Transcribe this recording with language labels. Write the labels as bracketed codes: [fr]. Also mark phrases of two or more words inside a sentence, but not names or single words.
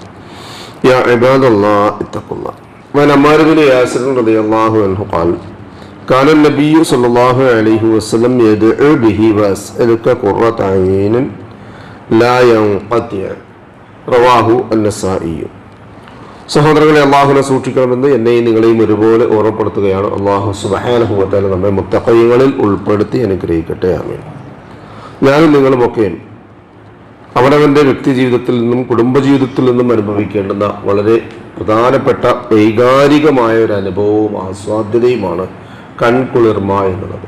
[ar] يا عباد الله اتقوا الله. وعن عمار بن ياسر رضي الله عنه قال: كان النبي صلى الله عليه وسلم يدعو به وأسألك قرة عين لا ينقطع. رواه النسائي. [ml] സഹോദരങ്ങളെ, അള്ളാഹുവിനെ സൂക്ഷിക്കണമെന്ന് എന്നെയും നിങ്ങളെയും ഒരുപോലെ ഓർമ്മപ്പെടുത്തുകയാണ്. [ar] الله سبحانه وتعالى [ml] നമ്മെ മുത്തഖീങ്ങളിൽ ഉൾപ്പെടുത്തി അനുഗ്രഹിക്കട്ടെ. ആമീൻ. ഞാനും നിങ്ങളുമൊക്കെ അവനവൻ്റെ വ്യക്തി ജീവിതത്തിൽ നിന്നും കുടുംബജീവിതത്തിൽ നിന്നും അനുഭവിക്കേണ്ടുന്ന വളരെ പ്രധാനപ്പെട്ട വൈകാരികമായ ഒരു അനുഭവവും ആസ്വാദ്യതയുമാണ് കൺകുളിർമ എന്നുള്ളത്.